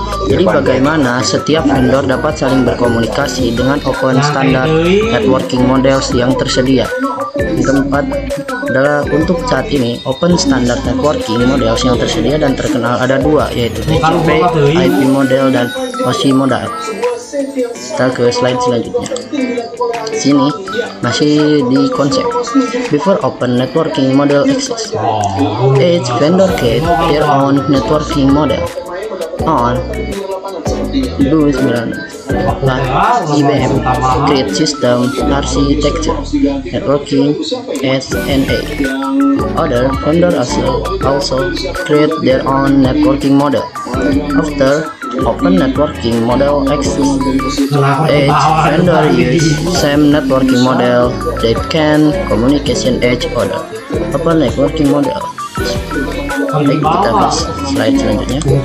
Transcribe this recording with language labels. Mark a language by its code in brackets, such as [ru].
[id] Jadi bagaimana setiap vendor dapat saling berkomunikasi dengan open standard networking models yang tersedia. Yang keempat adalah untuk saat ini open standard networking models yang tersedia dan terkenal ada dua, yaitu TCP IP model dan OSI model. Kita ke slide selanjutnya. Sini masih di konsep. [en] Before open networking model exists, each vendor create their own networking model. On 2009, IBM create system architecture networking SNA. Other vendor also create their own networking model. After open networking model exists, each vendor use same networking model that can communication each other. Open networking model. [id] Baik, kita ke slide selanjutnya.